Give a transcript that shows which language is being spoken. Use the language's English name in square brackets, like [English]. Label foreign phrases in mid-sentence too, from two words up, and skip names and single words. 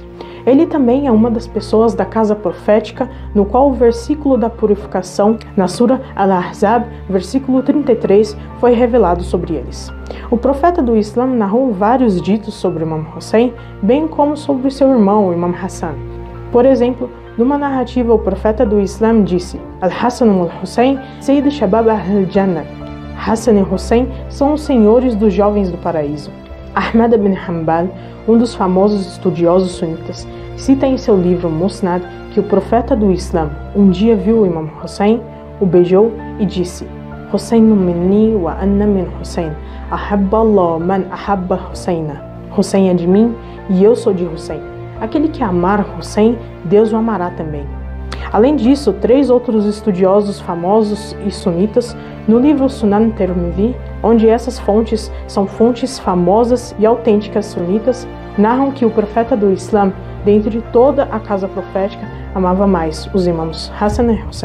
[Portuguese] Ele também é uma das pessoas da casa profética, no qual o versículo da purificação, na Sura Al-Ahzab, versículo 33, foi revelado sobre eles. O profeta do Islã narrou vários ditos sobre o Imam Hussein, bem como sobre seu irmão, o Imam Hassan. Por exemplo, numa narrativa, o profeta do Islã disse: [Arabic] الحسن الحسين سيد شباب الجنة. [Portuguese] Hassan e Hussein são os senhores dos jovens do paraíso. Ahmad ibn Hanbal, um dos famosos estudiosos sunitas, cita em seu livro Musnad que o profeta do Islã um dia viu o Imam Hussein, o beijou e disse: [Arabic] حسين مني وأنا من حسين أحب الله من أحب حسينا. [Portuguese] Hussein é de mim e eu sou de Hussein. Aquele que amar Hussein, Deus o amará também. Além disso, três outros estudiosos famosos e sunitas, no livro Sunan Tirmidhi, onde essas fontes são fontes famosas e autênticas sunitas, narram que o profeta do Islã, dentre toda a casa profética, amava mais os imãs Hassan e Hussein.